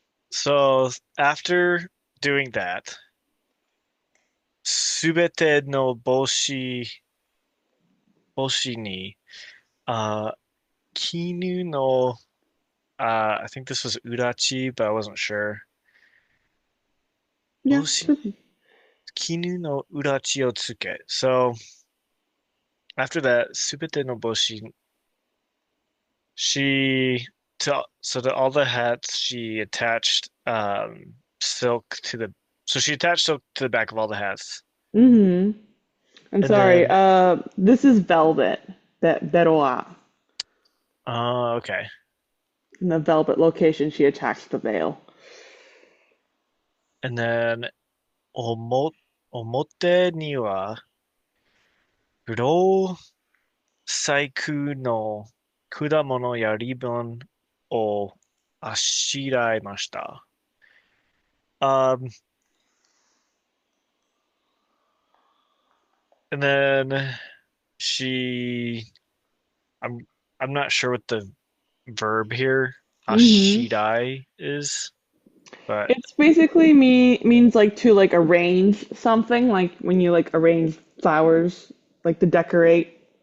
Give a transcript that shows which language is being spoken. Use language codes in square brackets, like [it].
[en] So after doing that, [ja] すべての帽子に、 [en] uh, 絹の, I think this was urachi, but I wasn't sure. Yeah, [ja] 帽子、絹のurachiをつけ. [en] So after that, [ja] すべての帽子, [en] so to all the hats, she attached silk to so she attached silk to the back of all the hats. mm-hmm. I'm And sorry. then, This is velvet. That beroa. okay. In the velvet location, she attached the veil. And then, [ja] 表には、黒細工の果物やリボンをあしらいました。 [en] Um, and then she, I'm, I'm not sure what the verb here, Mm-hmm. ashirai, is, but It's basically means like to like arrange something, like when you like arrange flowers, like to decorate,